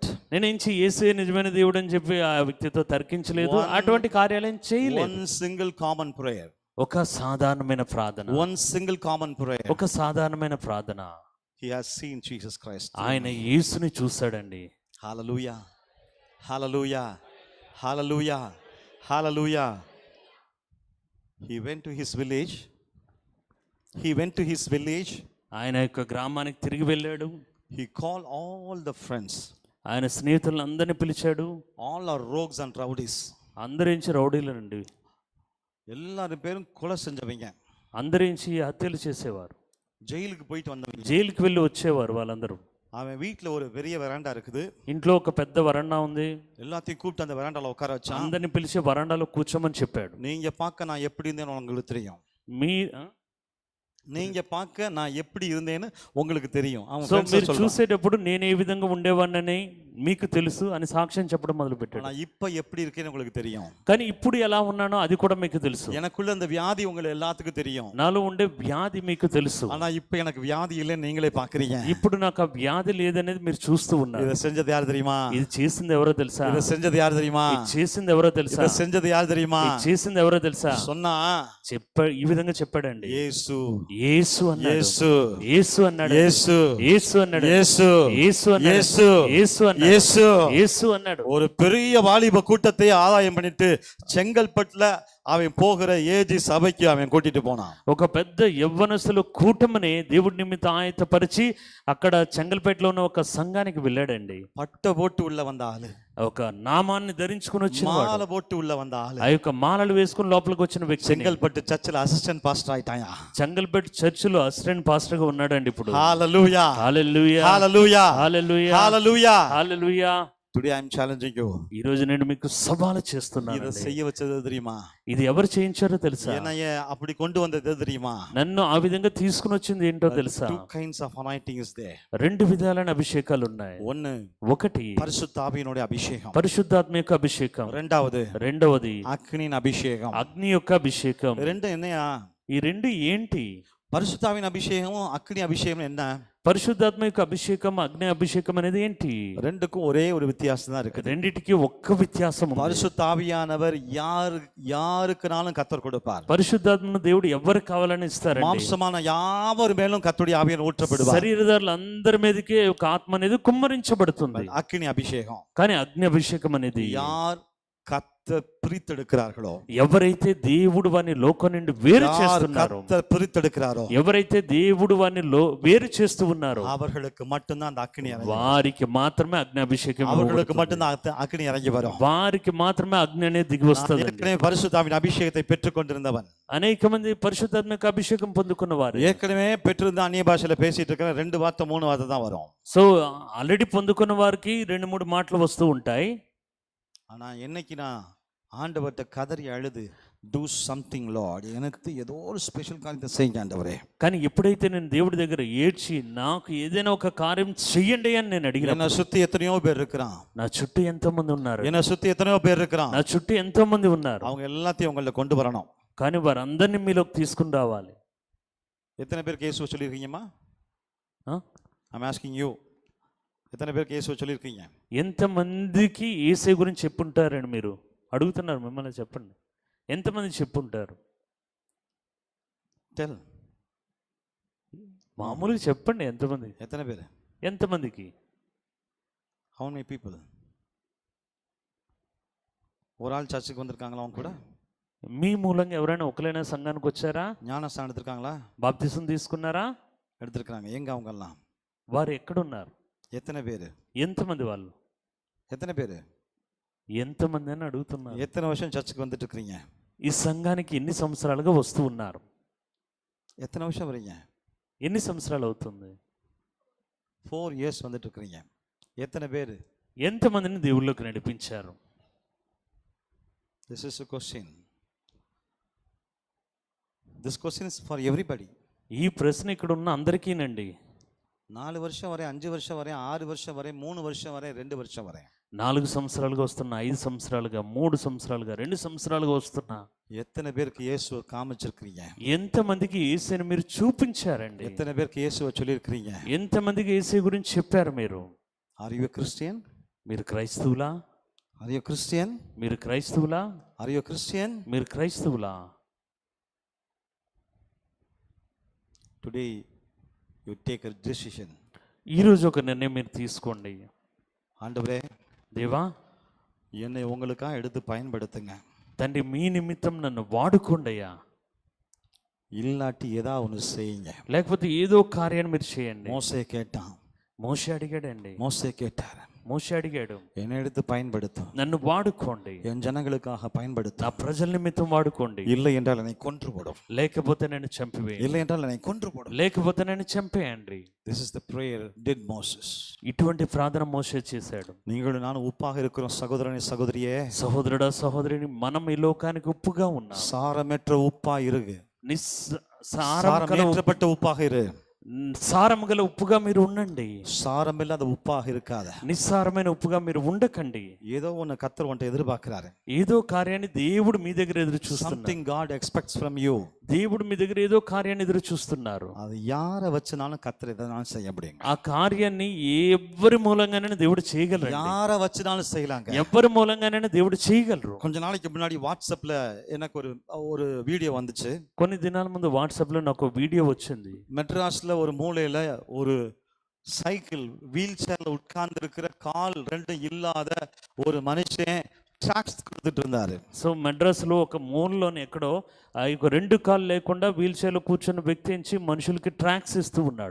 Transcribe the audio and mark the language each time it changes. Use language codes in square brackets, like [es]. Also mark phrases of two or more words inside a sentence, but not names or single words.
[te] నేను ఇంచి యేసే నిజమైన దేవుడు అని చెప్పి ఆ వ్యక్తితో తర్కించలేదు. అటువంటి కార్యాలయం చేయలేదు. [en] One single common prayer. [te] ఒక సాధారణమైన ప్రార్థన. [en] One single common prayer. [te] ఒక సాధారణమైన ప్రార్థన. [en] He has seen Jesus Christ. [te] ఆయన యేసుని చూశాడండి. [en] Hallelujah. Hallelujah. Hallelujah. Hallelujah. He went to his village. He went to his village. [te] ఆయన యొక్క గ్రామానికి తిరిగి వెళ్ళాడు. [en] He called all the friends. [te] ఆయన స్నేహితులను అందరిని పిలిచాడు. [en] All are rogues and rowdies. [te] అందరించి రౌడీలనండి. [ta] எல்லாரும் பேரும் கொலை செஞ்சவங்க. [te] అందరించి హత్యలు చేసేవారు. [ta] ஜெயிலுக்கு போயிட்டு வந்தவங்க. [te] జైలుకి వెళ్ళి వచ్చేవారు వాళ్ళందరూ. [ta] அவன் வீட்டுல ஒரு பெரிய வெராண்டா இருக்குது. [te] ఇంట్లో ఒక పెద్ద వరండా ఉంది. [ta] எல்லாத்தையும் கூப்பிட்டு அந்த வெராண்டால உட்கார வச்சான். [te] అందరిని పిలిచి వరండాలో కూర్చోమని చెప్పాడు. [ta] நீங்க பார்க்க நான் எப்படி இருந்தேன்னு உங்களுக்கு தெரியும். நீங்க பார்க்க நான் எப்படி இருந்தேன்னு உங்களுக்கு தெரியும். [te] సో మీరు చూసేటప్పుడు నేను ఏ విధంగా ఉండేవాడినని మీకు తెలుసు అని సాక్ష్యం చెప్పడం మొదలు పెట్టాడు. [ta] நான் இப்ப எப்படி இருக்கேன்னு உங்களுக்கு தெரியும். [te] కానీ ఇప్పుడు ఎలా ఉన్నానో అది కూడా మీకు తెలుసు. [ta] எனக்குள்ள அந்த வியாதி உங்களுக்கு எல்லாத்துக்கும் தெரியும். [te] నాలో ఉండే వ్యాధి మీకు తెలుసు. [ta] ஆனா இப்ப எனக்கு வியாதி இல்லைன்னு நீங்களே பாக்குறீங்க. [te] ఇప్పుడు నాకు ఆ వ్యాధి లేదనేది మీరు చూస్తూ ఉన్నారు. [ta] இத செஞ்சது யார் தெரியுமா? [te] ఇది చేసింది ఎవరో తెలుసా? [ta] இத செஞ்சது யார் தெரியுமா? [te] ఇది చేసింది ఎవరో తెలుసా? [ta] இத செஞ்சது யார் தெரியுமா? [te] ఇది చేసింది ఎవరో తెలుసా? [ta] சொன்னா [te] ఈ విధంగా చెప్పాడండి. యేసు. యేసు అన్నాడు. యేసు. యేసు అన్నాడు. యేసు. యేసు అన్నాడు. యేసు. యేసు అన్నాడు. యేసు. యేసు అన్నాడు. యేసు. యేసు అన్నాడు. [ta] ஒரு பெரிய வாலிப கூட்டத்தை ஆதாயம் பண்ணிட்டு செங்கல்பட்டுல அவன் போகிற ஏஜி சபைக்கு அவன் கூட்டிட்டு போனான். [te] ఒక పెద్ద యవ్వనస్తుల కూటమిని దేవుడి నిమిత్తం ఆయత్తపరిచి అక్కడ చెంగల్పేటలో ఉన్న ఒక సంఘానికి వెళ్ళాడండి. [ta] பட்ட போட்டு உள்ள வந்த ஆளு, [te] ఒక నామాన్ని ధరించుకుని వచ్చిన [ta] மாலை போட்டு உள்ள வந்த ஆளு, [te] ఆ యొక్క మాలలు వేసుకుని లోపలికి వచ్చిన వ్యక్తి [ta] செங்கல்பட்டு சர்ச்சில் [en] assistant pastor [ta] ஆயிட்டாயா. [te] చెంగల్పేట చర్చిలో [en] assistant pastor [te] గా ఉన్నాడండి ఇప్పుడు. హల్లెలూయా, హల్లెలూయా, హల్లెలూయా, హల్లెలూయా, హల్లెలూయా, హల్లెలూయా. [en] Today I am challenging you. [te] ఈ రోజు నేను మీకు సవాలు చేస్తున్నాను. [ta] இத செய்ய வச்சது தெரியுமா? [te] ఇది ఎవరు చేయించారో తెలుసా? [ta] என்னைய அப்படி கொண்டு வந்தது தெரியுமா? [te] నన్ను ఆ విధంగా తీసుకుని వచ్చింది ఏంటో తెలుసా? [en] Two kinds of anointing is there. [te] రెండు విధాలైన అభిషేకాలు ఉన్నాయి. [ta] ஒன்னு [te] ఒకటి [ta] பரிசுத்த ஆவியினுடைய அபிஷேகம், [te] పరిశుద్ధాత్మ యొక్క అభిషేకం. రెండవది [ta] அக்னியின் அபிஷேகம். [te] అగ్ని యొక్క అభిషేకం. [ta] ரெண்டு என்னையா? [te] ఈ రెండు ఏంటి? [ta] பரிசுத்தாவின் அபிஷேகமும் அக்னி அபிஷேகம் என்ன? [te] పరిశుద్ధాత్మ యొక్క అభిషేకం, అగ్ని అభిషేకం అనేది ఏంటి? [ta] ரெண்டுக்கும் ஒரே ஒரு வித்தியாசம் தான் இருக்கு. [te] రెండిటికి ఒక్క వ్యత్యాసం ఉంది. [ta] பரிசுத்த ஆவியானவர் யாருக்குனாலும் கர்த்தர் கொடுப்பார். [te] పరిశుద్ధాత్మను దేవుడు ఎవరికి కావాలని ఇస్తారండి. [ta] மாம்சமான யாவர் மேலும் கர்த்தருடைய ஆவியானவர் ஊற்றப்படுவார். [te] శరీరధారులు అందరి మీదకి ఒక ఆత్మ అనేది కుమ్మరించబడుతుంది. [ta] அக்னி அபிஷேகம். [te] కానీ అగ్ని అభిషేకం అనేది [ta] யார் கர்த்தர் பிரித்தெடுக்கிறார்களோ, [te] ఎవరైతే దేవుడు వారిని లోకం నుండి వేరు చేస్తున్నారో, [ta] கர்த்தர் பிரித்தெடுக்கிறாரோ, [te] ఎవరైతే దేవుడు వారిని వేరు చేస్తూ ఉన్నారో [ta] அவர்களுக்கு மட்டும்தான் அந்த அக்னி இறங்கி, [te] వారికి మాత్రమే అగ్ని అభిషేకం, [ta] அவர்களுக்கு மட்டும்தான் அக்னி இறங்கி வரும். [te] వారికి మాత్రమే అగ్ని అనేది దిగి వస్తుంది. [ta] ஏற்கனவே பரிசுத்தாவின் அபிஷேகத்தை பெற்றுக் கொண்டிருந்தவன், [te] అనేక మంది పరిశుద్ధాత్మ యొక్క అభిషేకం పొందుకున్న వారు, [ta] ஏற்கனவே பெற்றிருந்த அந்நிய பாஷையில பேசிட்டு இருக்கிற 2 வார்த்தை 3 வார்த்தை தான் வரும். [te] సో ఆల్రెడీ పొందుకున్న వారికి 2-3 మాటలు వస్తూ ఉంటాయి. [ta] ஆனா என்னைக்கு நான் ஆண்டவர்கிட்ட கதறி அழுது, [en] do something Lord, [ta] எனக்கு ஏதோ ஒரு ஸ்பெஷல் காரியத்தை செய்யுங்க ஆண்டவரே. [te] కానీ ఎప్పుడైతే నేను దేవుడి దగ్గర ఏడ్చి నాకు ఏదైనా ఒక కార్యం చెయ్యండి అని నేను అడిగిన, [ta] என்னை சுத்தி எத்தனையோ பேர் இருக்கிறான், [te] నా చుట్టూ ఎంతో మంది ఉన్నారు, [ta] என்னை சுத்தி எத்தனையோ பேர் இருக்கிறான், [te] నా చుట్టూ ఎంతో మంది ఉన్నారు, [ta] அவங்க எல்லாத்தையும் உங்களை கொண்டு வரணும். [te] కానీ వారందరినీ మీలోకి తీసుకుని రావాలి. [ta] எத்தனை பேருக்கு இயேசுவை சொல்லியிருக்கீங்கம்மா? [en] I am asking you, [ta] எத்தனை பேருக்கு இயேசுவை சொல்லியிருக்கீங்க? [te] ఎంతమందికి యేసే గురించి చెప్పుంటారండి? మీరు అడుగుతున్నారు, మిమ్మల్ని చెప్పండి, ఎంతమంది చెప్పుంటారు? టెల్, మామూలుగా చెప్పండి, ఎంతమంది? [ta] எத்தனை பேர்? [te] ఎంతమందికి? [en] how many people? [ta] ஒரு ஆள் சர்ச்சுக்கு வந்திருக்காங்களா அவங்க கூட? [te] మీ మూలంగా ఎవరైనా ఒకరైనా సంఘానికి వచ్చారా? [ta] ஞானஸ்தானம் எடுத்திருக்காங்களா? [te] బాప్తిసం తీసుకున్నారా? [ta] எடுத்திருக்காங்க. எங்க அவங்க எல்லாம்? [te] వారు ఎక్కడున్నారు? [ta] எத்தனை பேர்? [te] ఎంతమంది వాళ్ళు? [ta] எத்தனை பேர்? [te] ఎంతమంది అని అడుగుతున్నారు. [ta] எத்தனை வருஷம் சர்ச்சுக்கு வந்துட்டு இருக்கீங்க? [te] ఈ సంఘానికి ఎన్ని సంవత్సరాలుగా వస్తూ ఉన్నారు? [ta] எத்தனை வருஷம் வரீங்க? [te] ఎన్ని సంవత్సరాలు అవుతుంది? [ta] 4 years வந்துட்டு இருக்கீங்க. எத்தனை பேர்? [te] ఎంతమందిని దేవుళ్ళకి నడిపించారు? [en] This is a question. This question is for everybody. [te] ఈ ప్రశ్న ఇక్కడ ఉన్న అందరికీనండి. [ta] 4 வருஷம் வரை, 5 வருஷம் வரை, 6 வருஷம் வரை, 3 வருஷம் வரை, 2 வருஷம் வரை, [te] 4 సంవత్సరాలుగా వస్తున్నా, 5 సంవత్సరాలుగా, 3 సంవత్సరాలుగా, 2 సంవత్సరాలుగా వస్తున్నా, [ta] எத்தனை பேருக்கு இயேசுவை காமிச்சிருக்கீங்க? [te] ఎంతమందికి యేసుని మీరు చూపించారండి? [ta] எத்தனை பேருக்கு இயேசுவை சொல்லியிருக்கீங்க? [te] ఎంతమందికి యేసు గురించి చెప్పారు మీరు? [en] Are you a Christian? [te] మీరు క్రైస్తవులా? [en] Are you a Christian? [te] మీరు క్రైస్తవులా? [en] Are you a Christian? [te] మీరు క్రైస్తవులా? [en] Today you take a decision. [te] ఈరోజు ఒక నిర్ణయం మీరు తీసుకోండి. [ta] ஆண்டவரே, [te] దేవా, [ta] என்னை உங்களுக்காக எடுத்து பயன்படுத்துங்க. [te] తండ్రి, మీ నిమిత్తం నన్ను వాడుకోండి అయ్యా. [ta] இல்லாட்டி ஏதாவது ஒன்று செய்யுங்க. [te] లేకపోతే ఏదో కార్యాన్ని మీరు చేయండి. [ta] மோசே கேட்டான். [te] మోషే అడిగాడండి. [ta] மோசே கேட்டார், [te] మోషే అడిగాడు, [ta] என்னை எடுத்து பயன்படுத்தும், [te] నన్ను వాడుకోండి, [ta] என் ஜனங்களுக்காக [te] నా [ta] பயன்படுத்தும், [te] ప్రజల నిమిత్తం వాడుకోండి, [ta] இல்லை என்றால் என்னை கொன்று போடும், [te] లేకపోతే నేను చంపివేయండి, [ta] இல்லை என்றால் என்னை கொன்று போடும். [te] లేకపోతే నేను చంపేయండి. [en] This is the prayer did Moses. [te] ఇటువంటి ప్రార్థన మోషే చేశాడు. [ta] நீங்களும் நானும் உப்பாக இருக்கிறோம் சகோதரனே சகோதரியே. [te] సహోదరుడా, సహోదరిని, మనం ఈ లోకానికి ఉప్పుగా ఉన్నాం. [ta] சாரமற்ற உப்பா இருக்கு, [te] సారం [ta] சாரமேற்றப்பட்ட உப்பாக இரு. [te] సారం గల ఉప్పుగా మీరు ఉండండి. [ta] சாரமில்லாத உப்பாக இருக்காத. [te] నిస్సారమైన ఉప్పుగా మీరు ఉండకండి. [ta] ஏதோ ஒன்னு கர்த்தர் உன்னை எதிர்பார்க்கிறாரு. [te] ఏదో కార్యాన్ని దేవుడు మీ దగ్గర ఎదురు చూస్తున్నారు. [en] Something God expects from you. [te] దేవుడు మీ దగ్గర ఏదో కార్యాన్ని ఎదురు చూస్తున్నారు. [ta] அது யாரை வச்சுனாலும் கர்த்தர் எதனாலும் செய்ய முடியும். [te] ఆ కార్యాన్ని ఎవరి మూలంగానైనా దేవుడు చేయగలరు. [ta] யாரை வச்சுனாலும் செய்யலாங்க. [te] ఎవరి మూలంగానైనా దేవుడు చేయగలరు. [ta] கொஞ்ச நாளைக்கு முன்னாடி வாட்ஸ்அப்ல எனக்கு ஒரு வீடியோ வந்துச்சு. [te] కొన్ని దినాల ముందు వాట్సాప్ లో నాకు వీడియో వచ్చింది. [ta] மெட்ராஸ்ல ஒரு மூலையில ஒரு [en] cycle wheel chair-la [ta] உட்கார்ந்து இருக்கிற கால் 2 இல்லாத ஒரு மனுஷன் ట్రాక్ట్స్ கொடுத்துட்டு இருந்தாரு. [te] సో మెడ్రాస్లో ఒక మూలలోని ఎక్కడో ఆ యొక్క 2 కాళ్ళు లేకుండా వీల్ చైర్లో కూర్చున్న వ్యక్తి నుంచి మనుషులకి ట్రాక్స్ ఇస్తూ ఉన్నాడు.